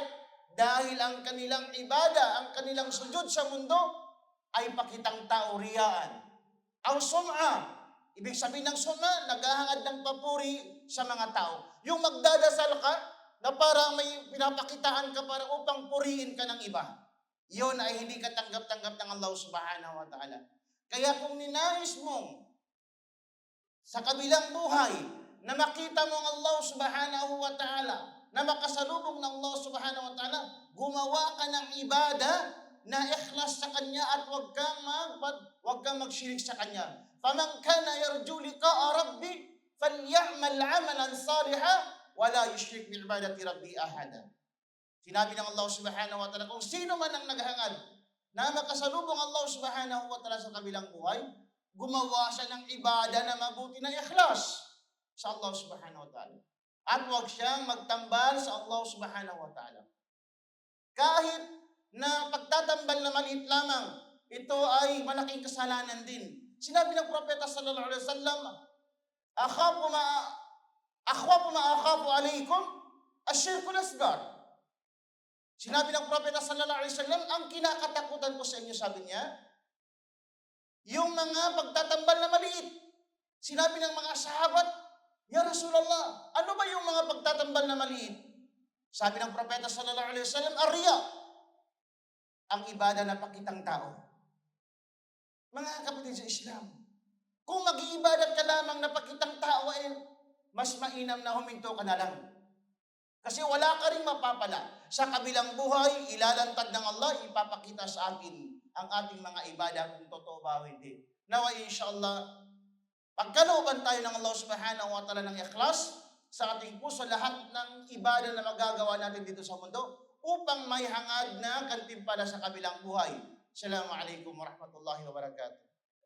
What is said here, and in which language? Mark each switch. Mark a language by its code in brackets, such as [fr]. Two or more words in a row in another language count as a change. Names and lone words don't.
[tl] Dahil ang kanilang ibada, ang kanilang sujud sa mundo ay pakitang tao, riyaan. Ang sum'a, ibig sabihin ng sum'a, naghahangad ng papuri sa mga tao. Yung magdadasal ka na parang may pinapakitaan ka para upang purihin ka ng iba. Yun ay hindi ka tanggap-tanggap ng Allah [ar] سبحانه وتعالى. [tl] Kaya kung ninais mong sa kabilang buhay na makita mo ang Allah [ar] سبحانه وتعالى, [tl] na makasalubong ng Allah [ar] سبحانه وتعالى, [tl] gumawa ka ng ibada na ikhlas sa Kanya at huwag kang magshirik sa Kanya. [ar] فمن كان يرجو لقاء ربه فليعمل عملا صالحا ولا يشرك بعبادة ربه أحدا. [tl] Sinabi ng Allah [ar] سبحانه وتعالى, [tl] kung sino man ang naghangad na makasalubong Allah [ar] سبحانه وتعالى [tl] sa kabilang buhay, gumawa siya ng ibada na mabuti na ikhlas sa Allah [ar] سبحانه وتعالى. [tl] At huwag siyang magtambal sa Allah [ar] سبحانه وتعالى. [tl] Kahit na pagtatambal na maliit lamang, ito ay malaking kasalanan din. Sinabi ng Propeta [ar] صلى الله عليه وسلم, أخوف ما أخاف عليكم الشرك الأصغر. [tl] Sinabi ng Propeta [ar] صلى الله عليه وسلم, [tl] ang kinakatakutan ko sa inyo, sabi niya, yung mga pagtatambal na maliit. Sinabi ng mga sahabat, [ar] يا رسول الله, [tl] ano ba yung mga pagtatambal na maliit? Sabi ng Propeta [ar] صلى الله عليه وسلم, [tl] ar-riya, ang ibada na pakitang tao. Mga kapatid sa Islam, kung mag-iibadat ka lamang na pakitang tao, mas mainam na huminto ka na lang. Kasi wala ka rin mapapala. Sa kabilang buhay, ilalantad ng Allah, ipapakita sa atin ang ating mga ibada kung totoo ba o hindi. Nawa inshallah, pagkalooban tayo ng Allah [ar] سبحانه وتعالى [tl] ng ikhlas sa ating puso, lahat ng ibada na magagawa natin dito sa mundo upang may hangad na kantimpala sa kabilang buhay. [ar] السلام عليكم ورحمة الله وبركاته.